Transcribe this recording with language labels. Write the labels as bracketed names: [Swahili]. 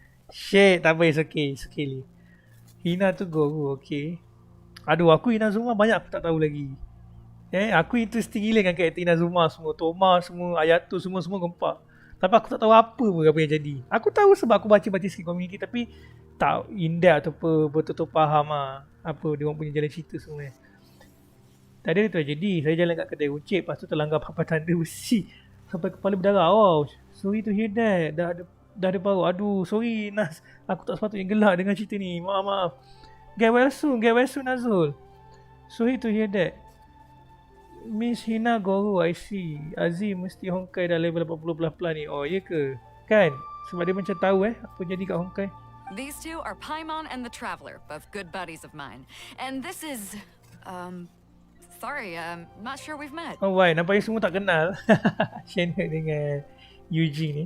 [English] Shit, [Malay] tak apa, [English] it's okay, Lee. [Malay] Hina tu guru, okay. Aduh, aku Inazuma banyak aku tak tahu lagi. Aku interesting gila dengan karakter Inazuma semua. Toma semua, Ayato semua gempak. Tapi aku tak tahu apa yang jadi. Aku tahu sebab aku baca-baca sikit community tapi tak in-depth atau betul-betul faham apa dia orang punya jalan cerita sebenarnya. Tadi tu jadi, saya jalan kat kedai runcit, lepas tu terlanggar papan tanda besi sampai kepala berdarah. [English] Oh, sorry to hear that. [Malay] Dah ada baru. Aduh, [English] sorry Nas. [Malay] Aku tak sepatutnya gelak dengan cerita ni. Maaf. [English] Get well soon Nazul. Sorry to hear that. [Malay] Miss Hina Guru, [English] I see. [Malay] Azim mesti Hongkai dah level 80 plus ni. Oh, iya ke? Kan? Sebab dia macam tahu apa jadi kat Hongkai. [English] These two are Paimon and the Traveler, both good buddies of mine. And this is, sorry, I'm not sure we've met. [Malay] Oh, why? Nampaknya semua tak kenal. Shenhe dengan Eugene ni.